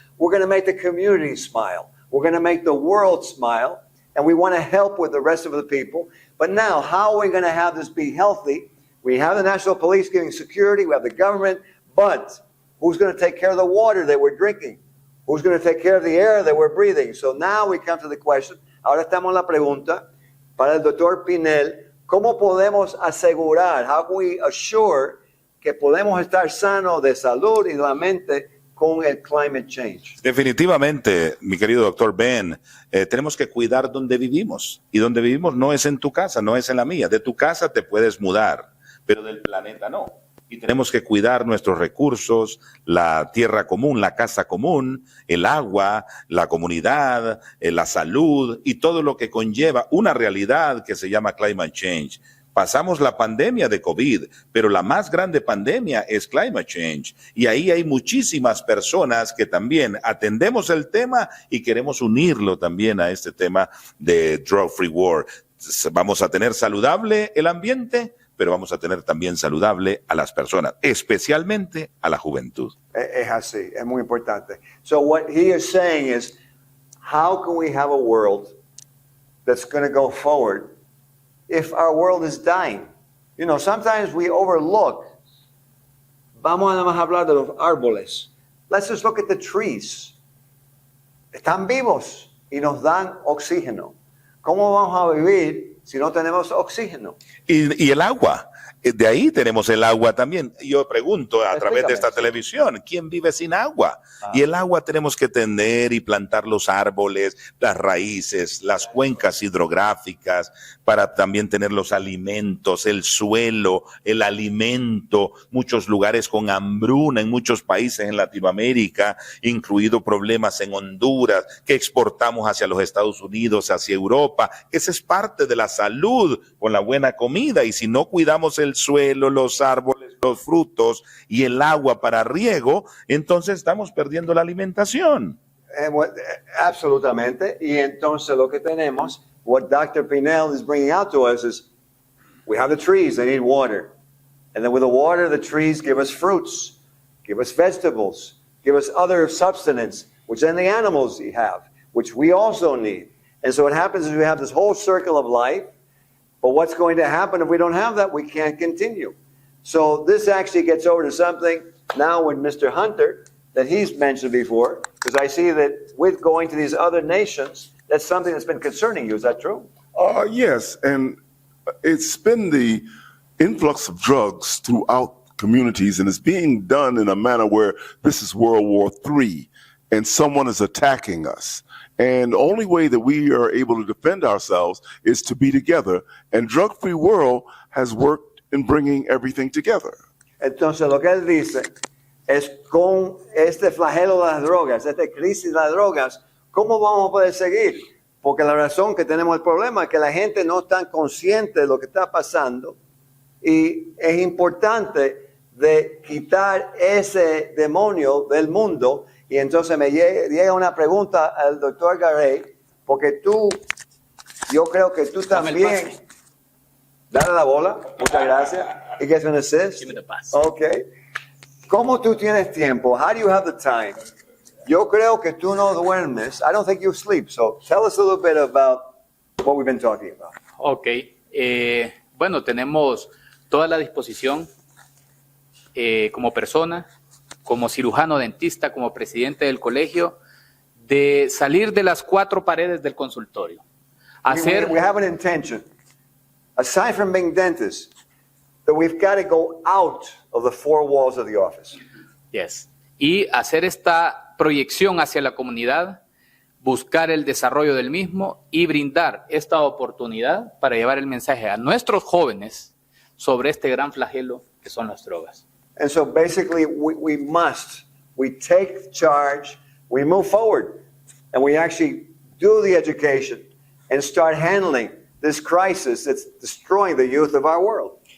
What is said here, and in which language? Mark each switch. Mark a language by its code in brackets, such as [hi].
[en] We're going to make the community smile. We're going to make the world smile. And we want to help with the rest of the people. But now, how are we going to have this be healthy? We have the National Police giving security. We have the government. But who's going to take care of the water that we're drinking? Who's going to take care of the air that we're breathing? So now we come to the question. [es] Ahora estamos en la pregunta para el doctor Pinel. ¿Cómo podemos asegurar? [en] How can we assure [es] que podemos estar sanos de salud y de la mente con el climate change? Definitivamente, mi querido doctor Ben, tenemos que cuidar donde vivimos. Y donde vivimos no es en tu casa, no es en la mía. De tu casa te puedes mudar, pero del planeta no. Y tenemos que cuidar nuestros recursos, la tierra común, la casa común, el agua, la comunidad, la salud y todo lo que conlleva una realidad que se llama climate change. Pasamos la pandemia de COVID, pero la más grande pandemia es climate change. Y ahí hay muchísimas personas que también atendemos el tema y queremos unirlo también a este tema de Drug Free World. Vamos a tener saludable el ambiente, pero vamos a tener también saludable a las personas, especialmente a la juventud. Es así, es muy importante. [en] So what he is saying is, how can we have a world that's going to go forward if our world is dying? You know, sometimes we overlook. [es] Vamos a nada más hablar de los árboles. [en] Let's just look at the trees. [es] Están vivos y nos dan oxígeno. ¿Cómo vamos a vivir si no tenemos oxígeno? Y el agua. De ahí tenemos el agua también. Yo pregunto a través de esta televisión, ¿quién vive sin agua? Y el agua tenemos que tener y plantar los árboles, las raíces, las cuencas hidrográficas, para también tener los alimentos, el suelo, el alimento, muchos lugares con hambruna en muchos países en Latinoamérica, incluido problemas en Honduras, que exportamos hacia los Estados Unidos, hacia Europa. Esa es parte de la salud con la buena comida, y si no cuidamos el suelo, los árboles, los frutos y el agua para riego, entonces estamos perdiendo la alimentación. Absolutamente. Y entonces lo que tenemos, [en] what Dr. Pinel is bringing out to us is, we have the trees, they need water. And then with the water, the trees give us fruits, give us vegetables, give us other substance, which then the animals have, which we also need. And so what happens is we have this whole circle of life. But what's going to happen if we don't have that? We can't continue. So this actually gets over to something now with Mr. Hunter that he's mentioned before, because I see that with going to these other nations, that's something that's been concerning you. Is that true? Yes, and it's been the influx of drugs throughout communities, and it's being done in a manner where this is World War III, and someone is attacking us. And the only way that we are able to defend ourselves is to be together. And Drug Free World has worked in bringing everything together. [es] Entonces, lo que él dice es, con este flagelo de las drogas, esta crisis de las drogas, ¿cómo vamos a poder seguir? Porque la razón que tenemos el problema es que la gente no está consciente de lo que está pasando, y es importante de quitar ese demonio del mundo. Y entonces me llega una pregunta al doctor Garay, porque yo creo que tú también. Dale la bola, muchas gracias. [en] You guys want to assist? Give me the pass. Okay. [es] ¿Cómo tú tienes tiempo? [en] How do you have the time? [es] Yo creo que tú no duermes. [en] I don't think you sleep. So tell us a little bit about what we've been talking about. Ok. [es] Bueno, tenemos toda la disposición como persona, como cirujano dentista, como presidente del colegio, de salir de las 4 paredes del consultorio. [en] We have an intention, aside from being dentists, that we've got to go out of the 4 walls of the office. Yes. [es] Y hacer esta proyección hacia la comunidad, buscar el desarrollo del mismo y brindar esta oportunidad para llevar el mensaje a nuestros jóvenes sobre este gran flagelo que son las drogas. [en] And so basically we take charge, we move forward, and we actually do the education and start handling this crisis that's destroying the youth of our world.